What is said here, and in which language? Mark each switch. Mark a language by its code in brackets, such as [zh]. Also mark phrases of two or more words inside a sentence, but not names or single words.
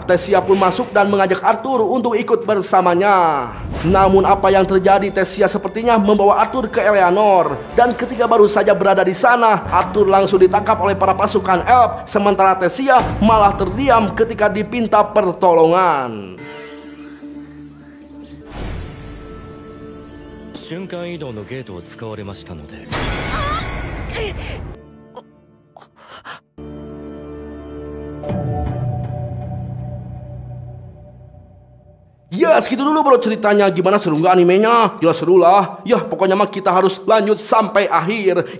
[id] Tessia pun masuk dan mengajak Arthur untuk ikut bersamanya. Namun apa yang terjadi, Tessia sepertinya membawa Arthur ke Eleanor. Dan ketika baru saja berada di sana, Arthur langsung ditangkap oleh para pasukan elf. Sementara Tessia malah terdiam ketika dipinta pertolongan. [ja] 瞬間移動のゲートを使われましたので。 [id] Ya segitu dulu bro ceritanya. Gimana, seru nggak animenya? Ya seru lah. Ya pokoknya mah kita harus lanjut sampai akhir.